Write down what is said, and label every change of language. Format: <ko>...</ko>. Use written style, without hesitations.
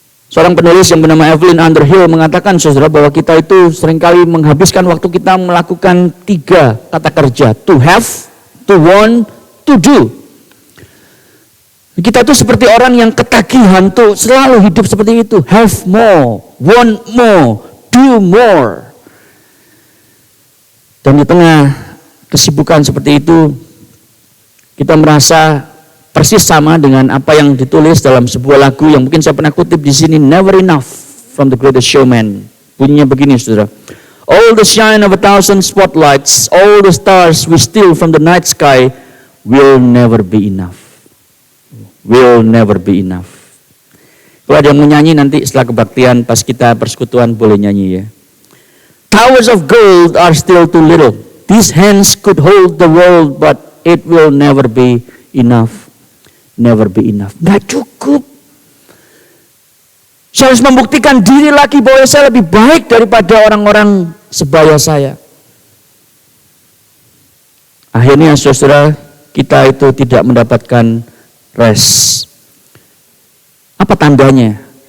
<id>Seorang penulis yang bernama Evelyn Underhill mengatakan, saudara, bahwa kita itu seringkali menghabiskan waktu kita melakukan 3 kata kerja:</id> <en>to have, to want, to do.</en> <id>Kita itu seperti orang yang ketagihan tuh selalu hidup seperti itu.</id> <en>Have more, want more, do more.</en> <id>Dan di tengah kesibukan seperti itu, kita merasa persis sama dengan apa yang ditulis dalam sebuah lagu yang mungkin saya pernah kutip di sini, Never Enough from The Greatest Showman. Bunyinya begini, saudara.</id> <en>All the shine of 1,000 spotlights, all the stars we steal from the night sky will never be enough. Will never be enough.</en> <id>Kalau ada yang mau nyanyi nanti setelah kebaktian pas kita persekutuan boleh nyanyi ya.</id> <en>Towers of gold are still too little. These hands could hold the world, but it will never be enough. Never be enough.</en> <id>Nggak cukup. Saya harus membuktikan diri lagi bahwa saya lebih baik daripada orang-orang sebaya saya. Akhirnya saudara, kita itu tidak mendapatkan rest. Apa tandanya?</id>